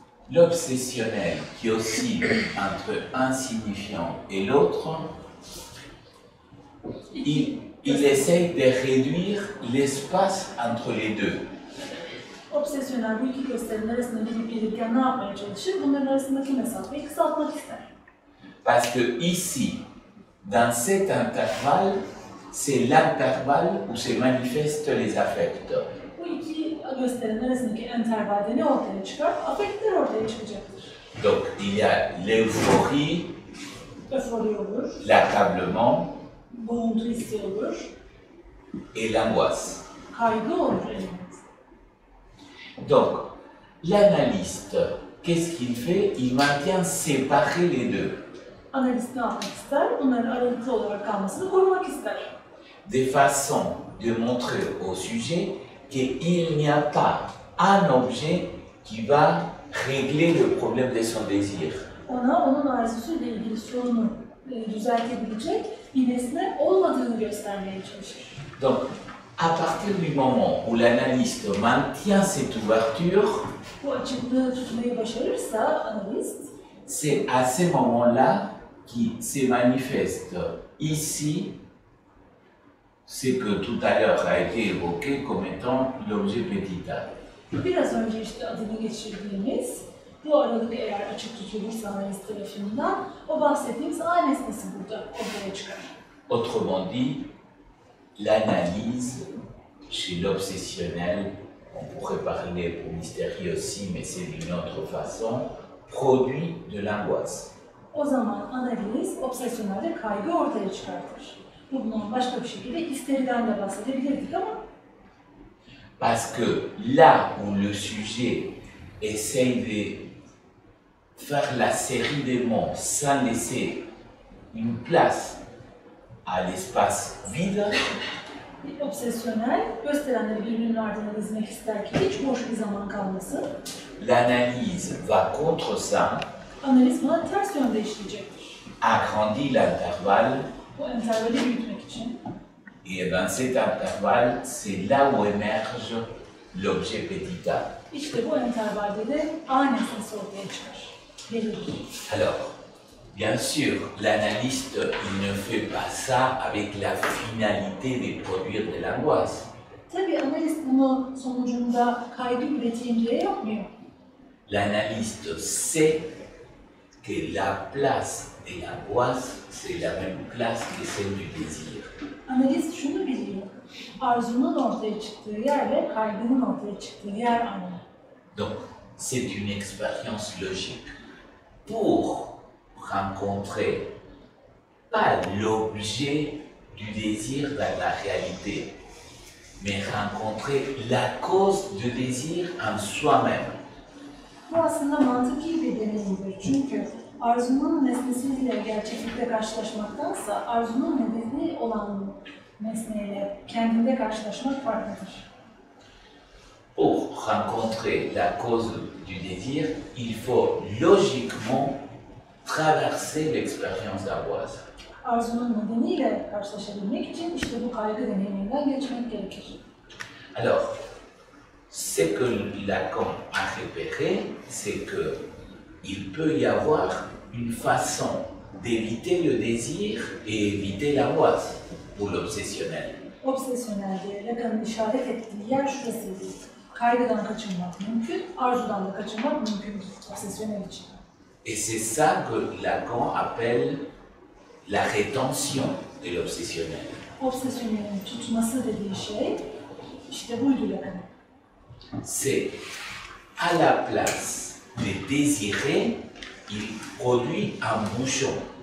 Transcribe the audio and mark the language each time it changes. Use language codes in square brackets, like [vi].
[fr] L'obsessionnel qui oscille entre un signifiant et l'autre, il essaye de réduire l'espace entre les deux. [tr] Obsesyonel bu iki gösterinin arasında gidip gelirken ne yapmaya çalışır? Bunların arasındaki mesafeyi kısaltmak ister. [fr] Parce que ici, dans cet intervalle, c'est l'intervalle où se manifestent les affects. [tr] Bu iki gösterinin arasındaki intervalde ne ortaya çıkar? Afektler ortaya çıkacaktır. [fr] Donc il y a l'euphorie, [tr] Öfori olur, [fr] l'accablement [tr] boğuntu hissi olur, [fr] et l'angoisse. [tr] kaygı olur elbette. [fr] Donc, l'analyste, qu'est-ce qu'il fait? Il maintient séparés les deux, [tr] Analist ne yapmak ister? Bunların aralıklı olarak kalmasını korumak ister. [fr] de façon de montrer au sujet qu'il n'y a pas un objet qui va régler le problème de son désir. [tr] Ona onun arzusuyla ilgili sorunu düzeltebilecek bir nesne olmadığını göstermeye çalışır. [fr] Donc, à partir du moment où l'analyste maintient cette ouverture, [tr] Bu açıklığı tutmayı başarırsa analist, [fr] c'est à ce moment-là qui se manifeste ici ce que tout à l'heure a été évoqué comme étant l'objet petit a. [tr] biraz önce işte adını geçirdiğimiz bu aralık eğer açık tutulursa analist tarafından o bahsettiğimiz A nesnesi burada ortaya çıkar. [fr] Autrement dit, l'analyse chez l'obsessionnel, on pourrait parler pour mystérieux aussi, mais c'est d'une autre façon, produit de l'angoisse. [tr] O zaman analiz obsesyonelde kaygı ortaya çıkartır. Bundan başka bir şekilde histeriden de bahsedebilirdik ama [fr] Parce que là où le sujet essaye de faire la série des mots sans laisser une place à l'espace vide, [tr] obsesyonel gösterenleri birbirinin ardına dizmek ister ki hiç boş bir zaman kalmasın. [fr] l'analyse va contre ça, [tr] Analiz buna ters yönde işleyecektir. [fr] agrandit l'intervalle, [tr] Bu intervali büyütmek için. [fr] et dans cet intervalle, c'est là où émerge l'objet petit a. [tr] İşte bu intervalde de A nesnesi ortaya çıkar. Gelir. [fr] Alors, bien sûr, l'analyste, il ne fait pas ça avec la finalité de produire de l'angoisse. [tr] Tabii analist bunu sonucunda kaygı üreteyim diye yapmıyor. [fr] L'analyste sait que la place de l'angoisse, c'est la même place que celle du désir. [tr] Analist şunu biliyor. Arzunun ortaya çıktığı yerle kaygının ortaya çıktığı yer aynı. [fr] Donc, c'est une expérience logique. Pour rencontrer pas l'objet du désir dans la réalité, mais rencontrer la cause du désir en soi-même. [tr] Bu aslında mantıki bir deneyimdir. Çünkü arzunun nesnesiyle gerçeklikle karşılaşmaktansa arzunun nedeni olan nesneyle kendinde karşılaşmak farklıdır. [fr] Pour rencontrer la cause du désir, il faut logiquement traverser l'expérience d'angoisse. [tr] Arzunun nedeniyle karşılaşabilmek için işte bu kaygı deneyiminden geçmek gerekir. [fr] Alors, ce que Lacan a repéré, c'est qu'il peut y avoir une façon d'éviter le désir et éviter l'angoisse pour l'obsessionnel. [tr] Obsesyonel diye Lacan'ın işaret ettiği yer şurasıydı. Kaygıdan kaçınmak mümkün, arzudan da kaçınmak mümkündür obsesyonel için. [fr] Et c'est ça que Lacan appelle la rétention de l'obsessionnel. [tr] obsesyonelin tutması dediği şey işte buydu Lacan. [fr] C'est à la place de désirer, il produit un bouchon.